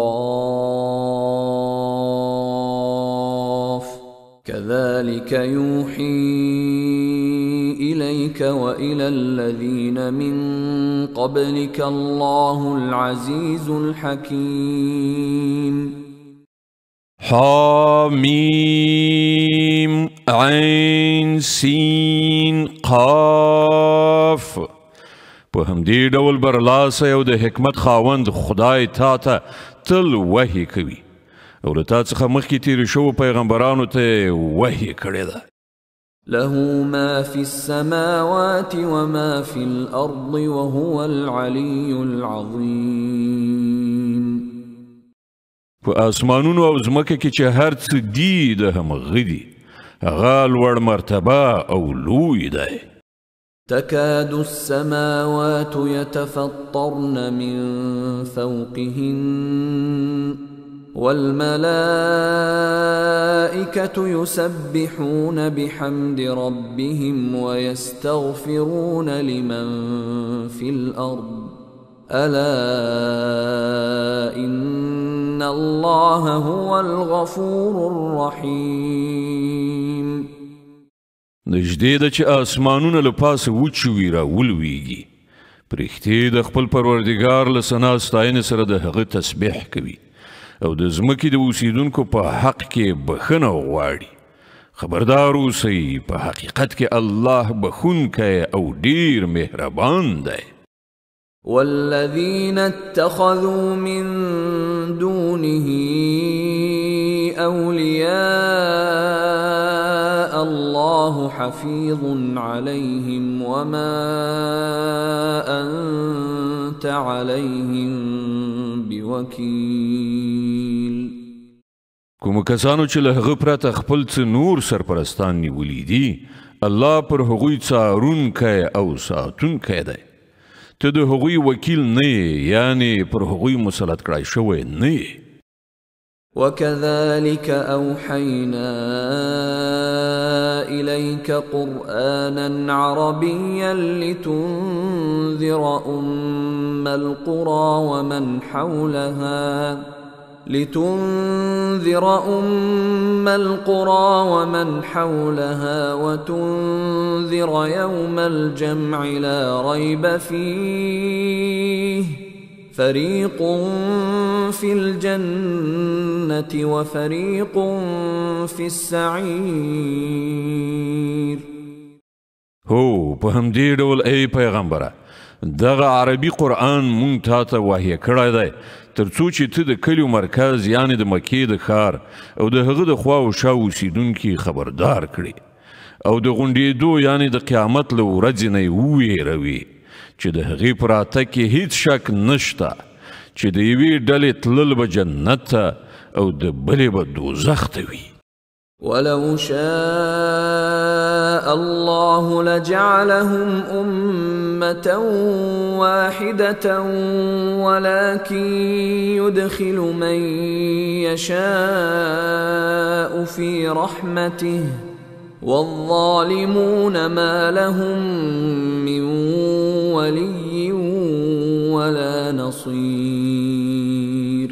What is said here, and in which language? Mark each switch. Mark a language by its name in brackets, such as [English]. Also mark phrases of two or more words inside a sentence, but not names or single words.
[Arabic] قاف كذلك يوحي إليك وإلى الذين من قبلك الله العزيز الحكيم. حميم عين سين قاف. [Pashto] په همدې ډول برلاسه او د حکمت خاوند خدای تا ته تل وحی کوي او له تا څخه مخکې تېرې شوو پیغمبرانو ته وحی کړې ده. [Arabic] له ما في السماوات وما في الأرض وهو العلي العظيم. [Pashto] په اسمانونو او ځمکه کې چې هر څه دي د همغه دي، هغه لوړ مرتبه او لوی دی. [Arabic] تكاد السماوات يتفطرن من فوقهن والملائكة يسبحون بحمد ربهم ويستغفرون لمن في الأرض ألا إن الله هو الغفور الرحيم. [Pashto] نږدې ده چې اسمانونه له پاسه وچوي را ولویږي، پرښتې د خپل پروردګار له ثنا ستاینې سره د هغه تسبیح کوي او د ځمکې د اوسیدونکو په حق کې بخښنه غواړي. خبردار اوسئ، په حقیقت کې الله بخښونکی او ډیر مهربان دی. [Arabic] والذين اتخذوا من دونه أولياء الله حفيظ عليهم وما أنت عليهم بوكيل. [Pashto] کوم کسانو چې له هغه پرته خپل څه نور سرپرستان نیولي دي، الله پر هغوی څارونکی او ساتونکی دی. ته د هغوی وکیل نه یې، یعنی پر هغوی مسلط کړای شوی نه یې. [Arabic] وكذلك أوحينا إليك قرآنا عربيا لتنذر أم القرى ومن حولها وتنذر يوم الجمع لا ريب فيه فريق في الجنة وفريق في السعير. [Pashto] هو په همدې ډول ای پیغمبره، دغه عربي قرآن مونږ تا ته وحیه کړی دی تر څو چې ته د کلیو مرکز یعنی د مکې د ښار او د هغه د خوا او شا اوسیدونکي خبردار کړي او د غونډېدو یعنی د قیامت له ورځې نه یې وویروي چې د هغې په راتګ کې هیڅ شک نشته چې د یوې ډلې تلل به جنت ته او د بلې به دوزخ ته وي. [Arabic] ولو شاء الله لجعلهم أمة واحدة ولكن يدخل من يشاء في رحمته والظالمون ما لهم من ولي ولا نصير.